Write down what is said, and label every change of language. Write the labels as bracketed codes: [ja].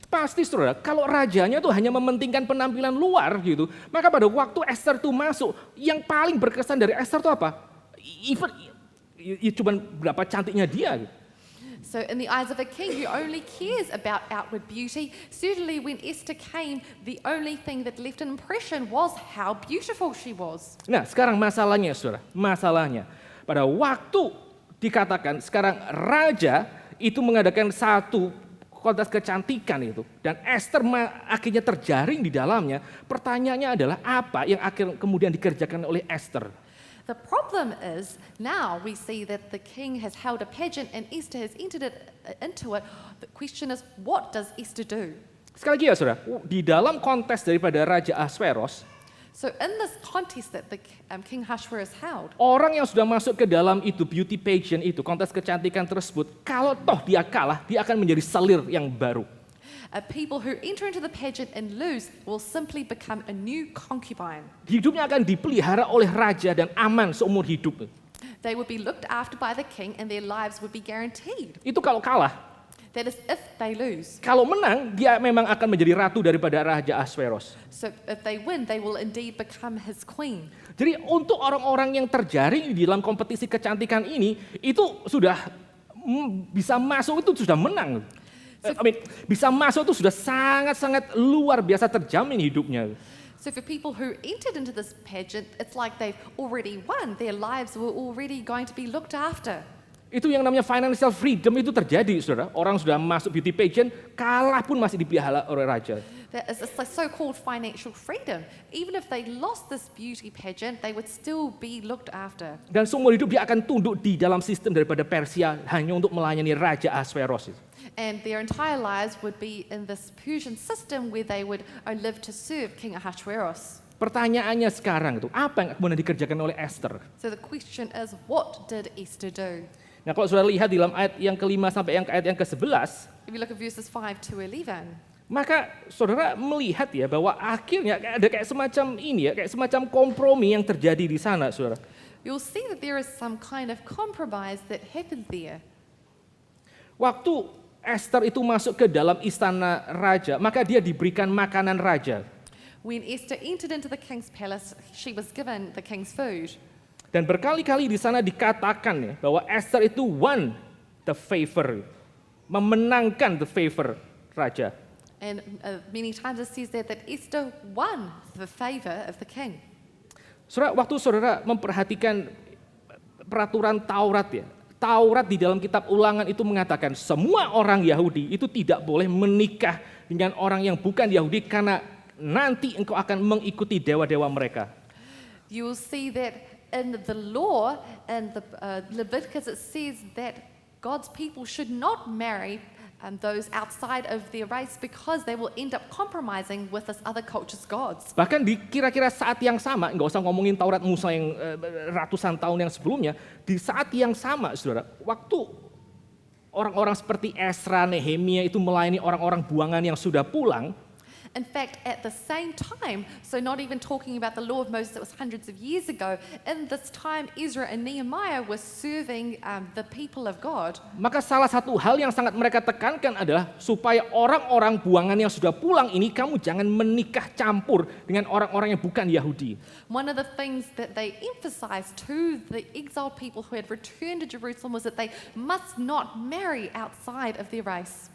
[id] Pasti saudara, kalau rajanya tuh hanya mementingkan penampilan luar gitu, maka pada waktu Esther tuh masuk, yang paling berkesan dari Esther tuh apa? Even cuma berapa cantiknya dia gitu. [en] So in the eyes of a king who only cares about outward beauty, certainly when Esther came, the only thing that left an impression was how beautiful she was. [id] Nah sekarang masalahnya saudara, pada waktu dikatakan sekarang raja itu mengadakan satu kontes kecantikan itu dan Esther akhirnya terjaring di dalamnya, pertanyaannya adalah apa yang kemudian dikerjakan oleh Esther? [en] The problem is now we see that the king has held a pageant and Esther has entered into it. The question is, what does Esther do? [id] Sekali lagi ya saudara, di dalam kontes daripada Raja Ahasveros, [en] So in this contest that the King Ahasuerus held, [id] orang yang sudah masuk ke dalam itu beauty pageant itu, kontes kecantikan tersebut, kalau toh dia kalah, dia akan menjadi selir yang baru. [en] people who enter into the pageant and lose will simply become a new concubine. [id] Hidupnya akan dipelihara oleh raja dan aman seumur hidup. [en] They would be looked after by the king and their lives would be guaranteed. [id] Itu kalau kalah. [en] That is if they lose. [id] Kalau menang, dia memang akan menjadi ratu daripada Raja Ahasveros. [en] So if they win, they will indeed become his queen. [id] Jadi untuk orang-orang yang terjaring di dalam kompetisi kecantikan ini, itu sudah bisa masuk itu sudah menang. Bisa masuk itu sudah sangat-sangat luar biasa terjamin hidupnya. [en] So for people who entered into this pageant, it's like they've already won. Their lives were already going to be looked after. [id] Itu yang namanya financial freedom itu terjadi, saudara. Orang sudah masuk beauty pageant, kalah pun masih dipelihara oleh raja. [en] That is a so-called financial freedom. Even if they lost this beauty pageant, they would still be looked after. [id] Dan seumur hidup dia akan tunduk di dalam sistem daripada Persia hanya untuk melayani Raja Ahasveros. [en] And their entire lives would be in this Persian system where they would live to serve King Ahasuerus. [id] Pertanyaannya sekarang itu, apa yang kemudian dikerjakan oleh Esther? [en] So the question is, what did Esther do? [id] Nah kalau saudara lihat di dalam ayat yang ke-5 sampai ayat yang ke-11, [en] If you look at verses 5 to 11, [id] maka saudara melihat ya bahwa akhirnya ada kayak semacam ini ya, kayak semacam kompromi yang terjadi di sana, saudara. [en] you'll see that there is some kind of compromise that happened there. [id] Waktu Esther itu masuk ke dalam istana raja, maka dia diberikan makanan raja. [en] When Esther entered into the king's palace, she was given the king's food. [id] Dan berkali-kali di sana dikatakan ya bahwa Esther itu [en] won the favor, [id] memenangkan the favor raja. [en] And many times it says that Esther won the favor of the king. [id] Saudara, waktu saudara memperhatikan peraturan Taurat ya, Taurat di dalam kitab Ulangan itu mengatakan semua orang Yahudi itu tidak boleh menikah dengan orang yang bukan Yahudi karena nanti engkau akan mengikuti dewa-dewa mereka. [en] You will see that in the law and the Leviticus it says that God's people should not marry those outside of their race because they will end up compromising with this other culture's gods. [id] Bahkan di kira-kira saat yang sama, nggak usah ngomongin Taurat Musa yang ratusan tahun yang sebelumnya, di saat yang sama, saudara, waktu orang-orang seperti Ezra, Nehemia itu melayani orang-orang buangan yang sudah pulang, [en] In fact, at the same time, so not even talking about the law of Moses that was hundreds of years ago, in this time Ezra and Nehemiah were serving the people of God. [id] Maka salah satu hal yang sangat mereka tekankan adalah supaya orang-orang buangan yang sudah pulang ini kamu jangan menikah campur dengan orang-orang yang bukan Yahudi. [en] One of the things that they emphasized to the exiled people who had returned to Jerusalem was that they must not marry outside of their race.